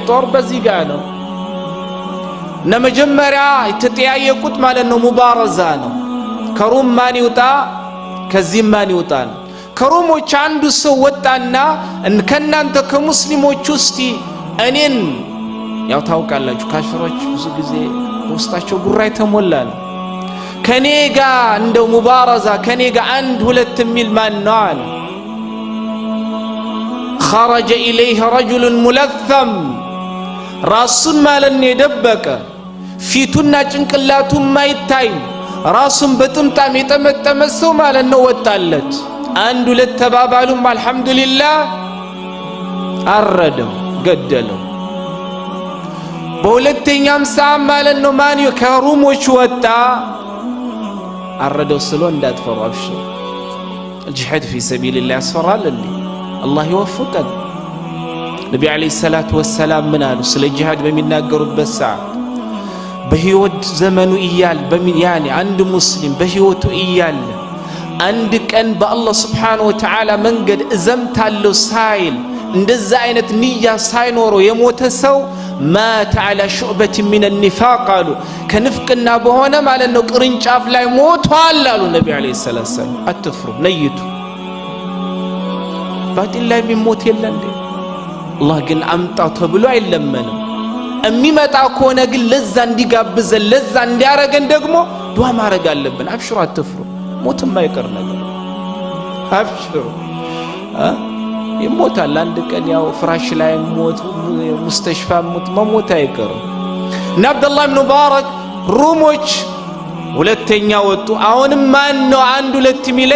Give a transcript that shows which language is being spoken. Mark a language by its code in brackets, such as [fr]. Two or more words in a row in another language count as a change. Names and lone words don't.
[am] ጦር በዚህ ጋር ነው። እና መጀመሪያ የተጠያየቁት ማለት ነው ሙባረዛ ነው። ከሩም ማን ይውጣ ከዚህ ማን ይውጣ ነው። ከሩሞች አንዱ ሰው ወጣና ከናንተ ከሙስሊሞች ውስጥ እኔን ያው ታውቃላችሁ ካፊሮች ብዙ ጊዜ ውስጣቸው ጉራ የተሞላ ነው። ከኔ ጋር እንደው ሙባረዛ ከኔ ጋር አንድ ሁለት የሚል ማን ነው አለ። [ar] خرج إليه رجل ملثم [am] ራሱን ማለት ነው የደበቀ ፊቱና ጭንቅላቱ ማይታይ ራሱን በጥምጣም የጠመጠመ ሰው ማለት ነው ወጣለት። አንድ ሁለት ተባባሉም አልহামዱሊላህ አረደው ገደለው። በሁለተኛም ሰዓት ማለት ነው ማን ከሩሞች ወጣ አረደው ስሎ እንዳትፈሩ አብሽሩ። [ar] الجهاد في سبيل الله [am] ያስፈራል እንዴ? አላህ ይወፍቀን። ነብዩ [ar] عليه الصلاة والسلام [am] ምን አሉ ስለ ጂሃድ በሚናገሩበት ሰዓት በህይወት ዘመኑ እያል ያኒ አንድ ሙስሊም በህይወቱ እያለ አንድ ቀን በአላህ [ar] سبحانه وتعالى [am] መንገድ እዘምታለሁ ሳይል እንደዛ አይነት ንያ ሳይኖረው የሞተ ሰው ማተ [ar] على شعبة من النفاق قالوا [am] ከንፍቅና በሆነ ማለት ነው ቅርንጫፍ ላይ ሞቷል አሉ ነብዩ [ar] عليه السلام። [am] አትፍሩ ነይቱ ባጢል ላይ ቢሞት የለም እንዴ? አላህ ግን አምጣው ተብሎ አይለመንም። የሚመጣ ከሆነ ግን ለዛ እንዲጋብዘን ለዛ እንዲያረገን ደግሞ ዱዓ ማድረግ አለብን። አብሽሩ አትፍሩ፣ ሞት የማይቀር ነገር አብሽሩ። ይሞታል አንድ ቀን ያው ፍራሽ ላይ ሞት ሙስተሽፋ መሞት አይቀርም። እና አብዱላህ ኢብኑ ሙባረክ ሩሞች ሁለተኛ ወጡ። አሁንም ማን ነው አንድ ሁለት ሚለኝ?